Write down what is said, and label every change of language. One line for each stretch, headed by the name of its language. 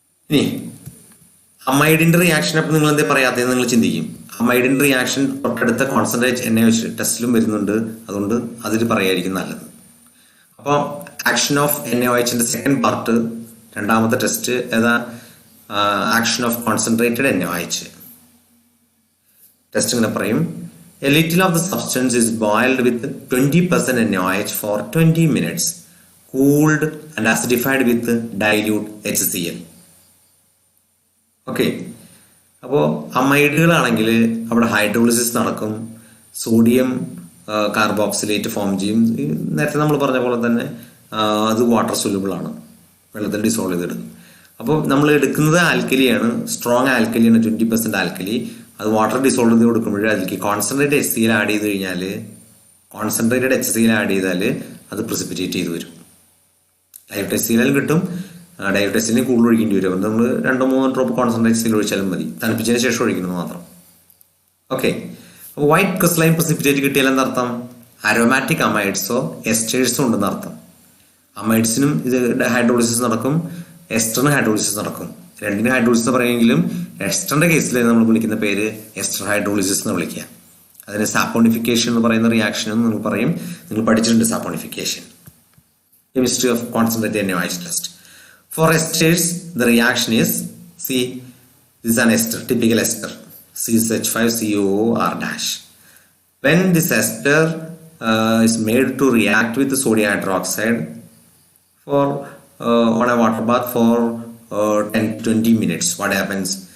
Malayalam: ഇനി അമൈഡിന്റെ റിയാക്ഷൻ അപ്പം നിങ്ങൾ എന്താ പറയാത്തതെന്ന് നിങ്ങൾ ചിന്തിക്കും. അമൈഡിന്റെ റിയാക്ഷൻ തൊട്ടടുത്ത കോൺസെൻട്രേറ്റ് NaOH ടെസ്റ്റിലും വരുന്നുണ്ട്, അതുകൊണ്ട് അതിൽ പറയായിരിക്കും നല്ലത്. അപ്പോൾ ആക്ഷൻ ഓഫ് NaOHന്റെ സെക്കൻഡ് പാർട്ട്, രണ്ടാമത്തെ ടെസ്റ്റ് ഏതാ? Action of concentrated NaOH. Test ഇങ്ങനെ പറയും:
English: A little of the substance is boiled with 20% NaOH for 20 minutes, cooled and acidified with dilute HCl.
Malayalam: Okay, അപ്പോൾ അമൈഡുകളാണെങ്കിൽ അവിടെ ഹൈഡ്രോളിസിസ് നടക്കും, സോഡിയം കാർബോക്സിലേറ്റ് ഫോം ചെയ്യും. നേരത്തെ നമ്മൾ പറഞ്ഞ പോലെ തന്നെ അത് വാട്ടർ സൊല്യൂബിൾ ആണ്, വെള്ളത്തിൽ ഡിസോൾവ് ചെയ്തെടുക്കും. അപ്പോൾ നമ്മൾ എടുക്കുന്നത് ആൽക്കലിയാണ്, സ്ട്രോങ് ആൽക്കലിയാണ്, 20% ആൽക്കലി. അത് വാട്ടർ ഡിസോൾവ് ചെയ്ത് കൊടുക്കുമ്പോൾ അതിലേക്ക് കോൺസെൻട്രേറ്റഡ് HCl ആഡ് ചെയ്ത് കഴിഞ്ഞാൽ, കോൺസെൻട്രേറ്റഡ് HCl ആഡ് ചെയ്താൽ അത് പ്രിസിപ്പിറ്റേറ്റ് ചെയ്ത് വരും. ഡൈലൂട്ട് HCl കിട്ടും, ഡൈലൂട്ട് HCl കൂടുതൽ ഒഴിക്കേണ്ടി വരും. അപ്പോൾ നമ്മൾ 2-3 ഡ്രോപ്പ് കോൺസെൻട്രേറ്റ് HCl ഒഴിച്ചാലും മതി, തണുപ്പിച്ചതിന് ശേഷം ഒഴിക്കുന്നത് മാത്രം. ഓക്കെ. അപ്പോൾ വൈറ്റ് ക്രിസ്റ്റലൈൻ പ്രിസിപ്പിറ്റേറ്റ് കിട്ടിയാൽ എന്താർത്ഥം? അരോമാറ്റിക് അമൈഡ്സോ എസ്റ്റേഴ്സോ ഉണ്ടെന്ന് അർത്ഥം. അമൈഡ്സിനും ഇത് ഹൈഡ്രോളിസിസ് നടക്കും, എസ്റ്ററിന് ഹൈഡ്രോളിസിസ് നടക്കും. രണ്ടിനും ഹൈഡ്രോളിസിസ് പറയുമെങ്കിലും എസ്റ്ററിന്റെ കേസിൽ നമ്മൾ വിളിക്കുന്ന പേര് എസ്റ്റർ ഹൈഡ്രോളിസിസ് എന്ന് വിളിക്കുക. അതിന് സാപ്പോണിഫിക്കേഷൻ എന്ന് പറയുന്ന റിയാക്ഷൻ എന്ന് നിങ്ങൾ പറയും. നിങ്ങൾ പഠിച്ചിട്ടുണ്ട് saponification.
English: Chemistry of concentrated NaOH test. For esters, the reaction is, see, this is an ester, typical ester, CH5COO R-. When this ester is made to react with the sodium hydroxide for on a water bath for 10-20 minutes, what happens?